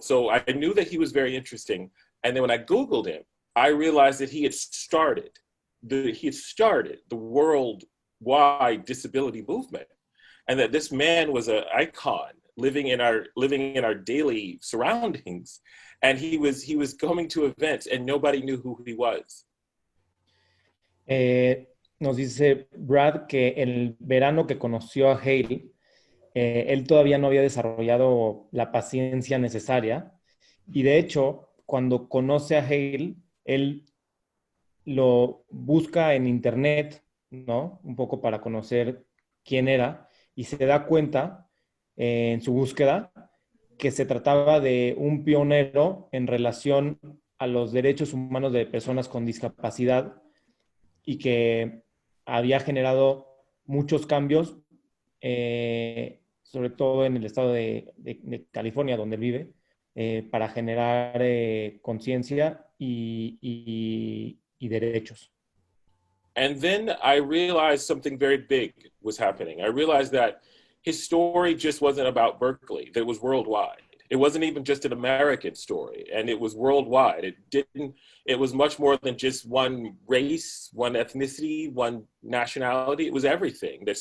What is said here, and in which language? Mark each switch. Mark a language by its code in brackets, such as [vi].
[en] So I knew that he was very interesting. And then when I Googled him, I realized that he had started the worldwide disability movement. And that this man was an icon living in our daily surroundings. And he was coming to events and nobody knew who he was. [es] Nos dice Brad que el verano que conoció a Hale, él todavía no había desarrollado la paciencia necesaria y de hecho, cuando conoce a Hale, él lo busca en internet, ¿no? Un poco para conocer quién era y se da cuenta en su búsqueda que se trataba de un pionero en relación a los derechos humanos de personas con discapacidad y que había generado muchos cambios, sobre todo en el estado de California, donde él vive, para generar conciencia y derechos. [en] And then I realized something very big was happening. I realized that his story just wasn't about Berkeley, that it was worldwide. It wasn't even just an American story, and it was worldwide. It was much more than just one race, one ethnicity, one nationality. It was everything.